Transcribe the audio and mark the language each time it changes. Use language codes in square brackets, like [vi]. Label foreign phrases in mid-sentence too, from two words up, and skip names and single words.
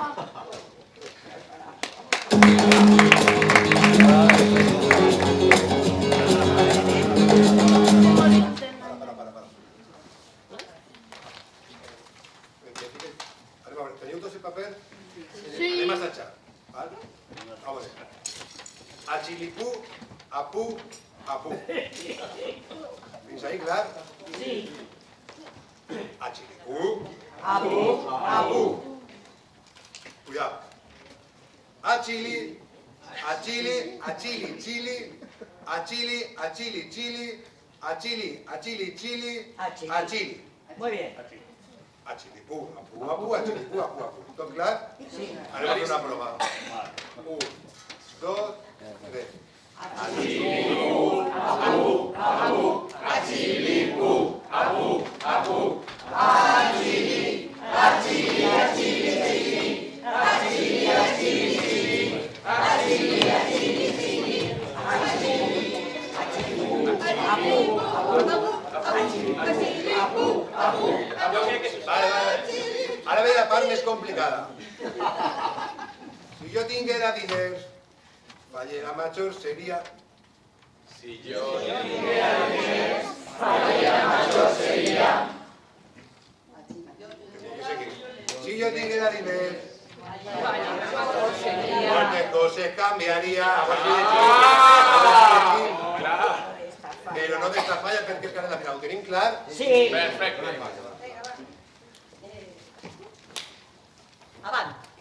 [ca] Teniu tots el paper? Sí. Anem a assajar, val? A veure. A xilipú, a pu, a pu. Fins ahí, clar? Sí. A xilipú, A pu, a pu. cuidado. A chili, a chili, a chili, chili, a chili, a chili, chili, a chili, a chili, chili, a chili. [es] Muy bien. A chilipú, a pu, a pu, a chilipú, a pu, a pu. [ca] ¿Tot clar? Sí. Anem a fer una prova. 1, 2, 3. A chilipú, a pu, a pu, a chilipú, a pu, a pu. A chili, a chili, a chili, chili. A chili, a chili, chili. A chili, a chili, chili. A chili, a chili, a pu, a pu, a chilipú, a pu, a pu. Vale, vale. Ara ve la part més complicada. Si jo tinguera diners, Fallera Major seria... Si yo tinguera diners, Fallera Major seria... Si yo tinguera diners, [es] cualquier cosa cambiaría. [ca] Però no d'esta falla perquè és que ara la final ho tenim clar. Sí. Perfecte. Avant.